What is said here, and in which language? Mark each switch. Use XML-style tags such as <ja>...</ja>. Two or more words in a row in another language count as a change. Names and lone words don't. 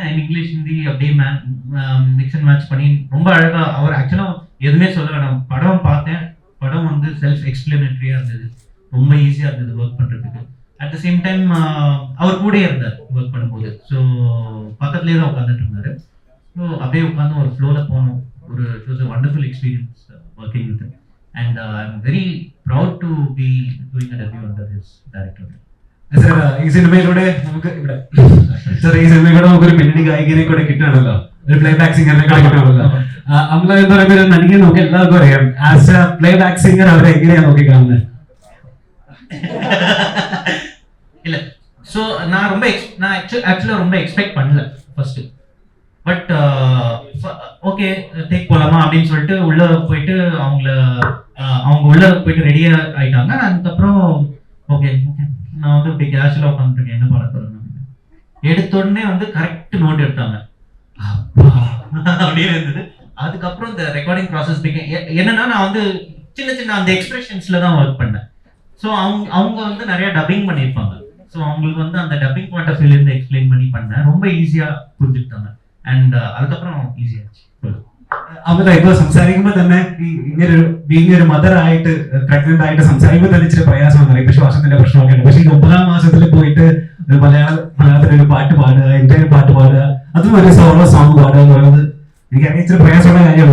<ta>அண்ட் இங்கிலீஷ் ஹிந்தி அப்படியே</ta> <en>mix and match</en> <ta>பண்ணி ரொம்ப அழகாக அவர் ஆக்சுவலாக எதுவுமே சொல்ல வேணாம். படம் பார்த்தேன், படம் வந்து</ta> <en>self explanatoryaaga</en> <ta>இருந்தது, ரொம்ப ஈஸியாக இருந்தது ஒர்க் பண்ணுறதுக்கு.</ta> <en>at the same time</en> <ta>அவர் கூடயே இருந்தார் ஒர்க் பண்ணும்போது. ஸோ பக்கத்துலேயே தான் உட்காந்துட்டு இருந்தார். ஸோ அப்படியே உட்காந்து ஒரு ஃப்ளோவில் போனோம்.</ta> <en>ஒரு it was a wonderful experience working with and I am very proud to be doing a debut under this director.</en> <ml>സാർ ഈ സിനിമയിലൂടെ നമുക്ക് ഇവിടെ സാർ ഈ സിനിമയിലൂടെ നമുക്കൊരു പിന്നണി ഗായികനെ കൂടെ കിട്ടുകയാണല്ലോ, ഒരു</ml> <en>play back</en> <ml>സിംഗറിനെ കൂടെ കിട്ടുകയാണല്ലോ. അമല എന്ന് പറയുന്ന ഒരു നടിയെ നമുക്ക് എല്ലാവർക്കും അറിയാം.</ml> <en>as a play back singer</en> <ml>അവരെ എങ്ങനെയാണ് നോക്കി കാണുന്നത്?</ml> <ta>இல்லை, ஸோ நான் ஆக்சுவலாக ரொம்ப எக்ஸ்பெக்ட் பண்ணல ஃபர்ஸ்ட்.</ta> <en>but okay take</en> <ta>போகலாமா அப்படின்னு சொல்லிட்டு உள்ள போயிட்டு அவங்க உள்ள போயிட்டு ரெடியா ஆயிட்டாங்க. அதுக்கப்புறம் ஓகே நான் வந்து இப்படி கேஷுவலாக உட்காந்துருக்கேன், என்ன பண்ண போறேன் எடுத்த உடனே வந்து</ta> <en>correct note</en> <ta>எடுத்தாங்க அப்படியே இருந்தது. அதுக்கப்புறம் இந்த</ta> <en>recording process</en> <ta>என்னன்னா நான் வந்து சின்ன சின்ன அந்த எக்ஸ்பிரஷன்ஸ்ல தான் ஒர்க் பண்ணேன். ஸோ அவங்க வந்து நிறைய டப்பிங் பண்ணியிருப்பாங்க. ஸோ அவங்களுக்கு வந்து அந்த</ta> <en>dubbing point of viewlerundhu</en> <ta>எக்ஸ்பிளைன் பண்ணி பண்ணேன். ரொம்ப ஈஸியாக புரிஞ்சுக்கிட்டாங்க. അണ്ട് அதுக்கப்புறம் ஈஸி ஆச்சு.</ta> <ml>അമല ഇപ്പൊ സംസാരിക്കുമ്പോൾ തന്നെ ഇങ്ങനെ ബീങ് ഒരു മദർ ആയിട്ട് പ്രഗ്നന്റ് ആയിട്ട് സംസാരിക്കുമ്പോൾ തന്നെ ഇച്ചിരി പ്രയാസം വന്നു. ഇപ്പൊ ശ്വാസത്തിന്റെ പ്രശ്നമൊക്കെ ഉണ്ട്. പക്ഷെ ഈ 9ാം മാസത്തിൽ പോയിട്ട് മലയാളത്തിൽ ഒരു പാട്ട് പാടുക, എന്റെ ഒരു പാട്ട് പാടുക, അതും ഒരു</ml> <en>solo song</en> <ml>പാടുക എന്ന് പറയുന്നത് എനിക്കറിയാം ഇച്ചിരി പ്രയാസമുള്ള കാര്യമാണ്.</ml>